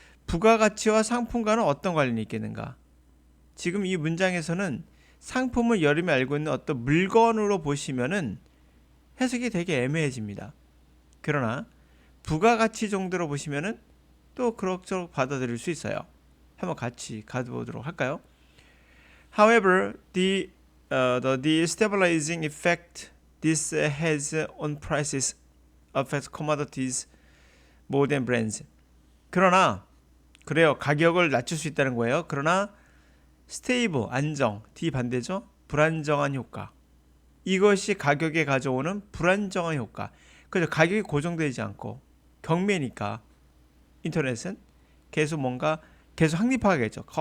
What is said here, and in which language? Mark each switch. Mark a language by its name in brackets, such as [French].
[Korean] 부가가치와 상품과는 어떤 관련이 있겠는가? 지금 이 문장에서는 상품을 여름에 알고 있는 어떤 물건으로 보시면은 해석이 되게 애매해집니다. 그러나 부가가치 정도로 보시면은 또 그럭저럭 받아들일 수 있어요. 한번 같이 가보도록 할까요? [English] However, the stabilizing effect this has on prices affects commodities more than brands. [Korean] 그러나 그래요. 가격을 낮출 수 있다는 거예요. 그러나 stable, 안정, D 반대죠. 불안정한 효과. 이것이 가격에 가져오는 불안정한 효과. 그래서 가격이 고정되지 않고 경매니까 인터넷은 계속 확립하겠죠.